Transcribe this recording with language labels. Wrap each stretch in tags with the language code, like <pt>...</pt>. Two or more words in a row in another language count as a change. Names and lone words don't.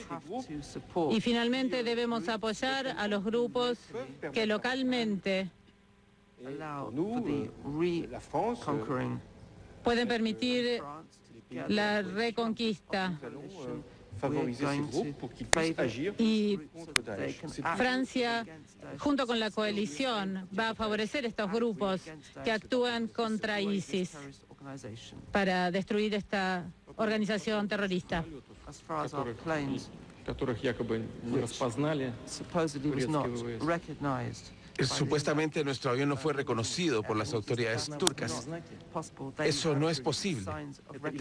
<es>Y finalmente debemos apoyar a los grupos que localmente pueden permitir la reconquista. Y Francia, junto con la coalición, va a favorecer estos grupos que actúan contra ISIS para destruir esta organización terrorista.</es> <ru>Которых якобы не распознали турецкие ВВС.</ru> <es>Supuestamente nuestro avión no fue reconocido por las autoridades turcas. Eso no es posible.</es>